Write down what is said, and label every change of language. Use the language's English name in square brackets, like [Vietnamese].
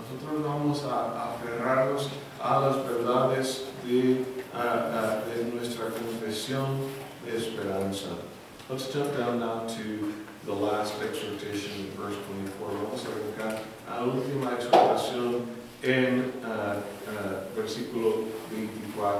[Spanish] Nosotros vamos a aferrarnos a las verdades de nuestra confesión de esperanza. [English] Let's jump down now to the last exhortation in verse 24. [Spanish] Vamos a brincar a la última exhortación en versículo 24.